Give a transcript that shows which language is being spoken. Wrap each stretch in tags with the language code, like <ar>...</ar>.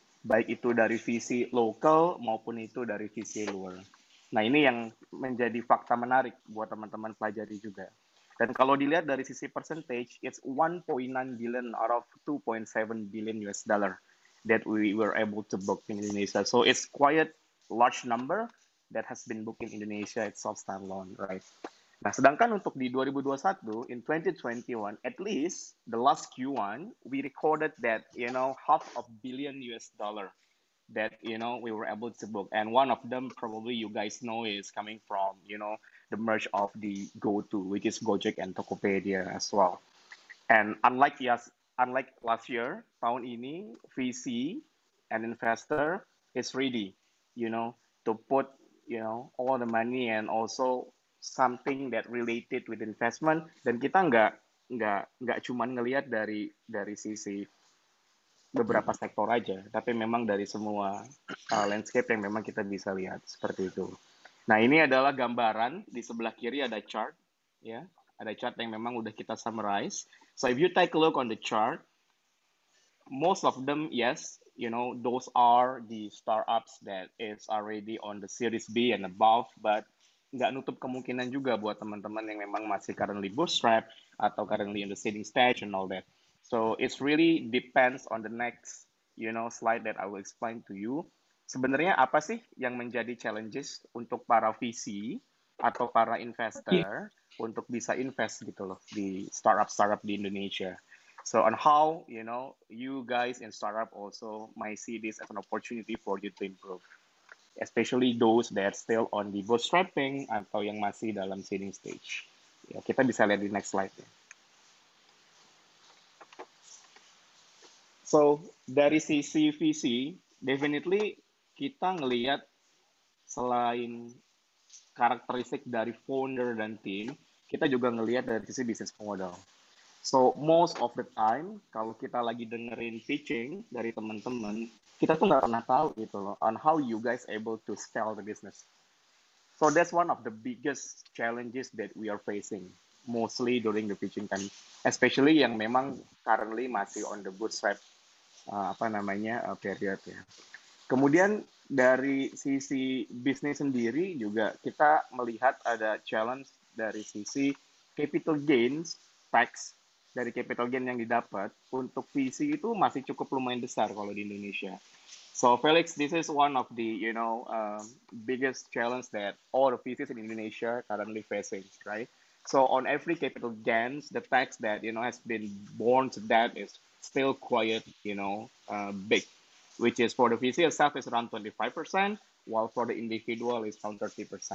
<id>Baik itu dari VC lokal maupun itu dari VC luar. Nah, ini yang menjadi fakta menarik buat teman-teman pelajari juga. Dan kalau dilihat dari sisi</id> <en>percentage, it's 1.9 billion out of 2.7 billion US dollar that we were able to book in Indonesia. So it's quite large number that has been booked in Indonesia itself standalone, right?</en> <id>Nah, sedangkan untuk di 2021,</id> <en>in 2021, at least the last Q1, we recorded that, half of billion US dollar that, we were able to book. And one of them probably you guys know is coming from, the merge of the GoTo, which is Gojek and Tokopedia as well. And unlike last year,</en> <id>tahun ini,</id> <en>VC and investor is ready, to put, all the money and also something that related with investment.</en> <id>Dan kita nggak cuma ngelihat dari sisi beberapa sektor aja, tapi memang dari semua landscape yang memang kita bisa lihat seperti itu. Nah, ini adalah gambaran, di sebelah kiri ada chart, ya, ada chart yang memang udah kita summarize.</id> <en>So if you take a look on the chart, most of them, yes, those are the startups that is already on the Series B and above, but</en> <id>nggak nutup kemungkinan juga buat teman-teman yang memang masih</id> <en>currently bootstrap</en> <id>atau</id> <en>currently in the seeding stage and all that. So it's really depends on the next, slide that I will explain to you.</en> <id>Sebenarnya apa sih yang menjadi challenges untuk para VC atau para investor untuk bisa invest gitu loh di startup di Indonesia.</id> <en>So on how, you guys in startup also might see this as an opportunity for you to improve. Especially those that still on the bootstrapping</en> <id>atau yang masih dalam</id> <en>seeding stage.</en> <id>Ya, kita bisa lihat di next slide ya. So, dari sisi VC, definitely kita ngelihat selain karakteristik dari founder dan tim, kita juga ngelihat dari sisi business model.</id> <en>So, most of the time,</en> <id>kalau kita lagi dengerin pitching dari teman-teman, kita tuh nggak pernah tahu gitu loh,</id> <en>on how you guys able to scale the business. So, that's one of the biggest challenges that we are facing, mostly during the pitching time, especially</en> <id>yang memang</id> <en>currently</en> <id>masih</id> <en>on the bootstrap, period ya.</en> <id>Kemudian dari sisi bisnis sendiri juga kita melihat ada challenge dari sisi capital gains tax dari capital gain yang didapat untuk VC itu masih cukup lumayan besar kalau di Indonesia.</id> <en>So Felix, this is one of the biggest challenge that all the VCs in Indonesia currently facing, right? So on every capital gains, the tax that has been borne to that is still quite big, which is for the VC itself is around 25%, while for the individual is around 30%.</en>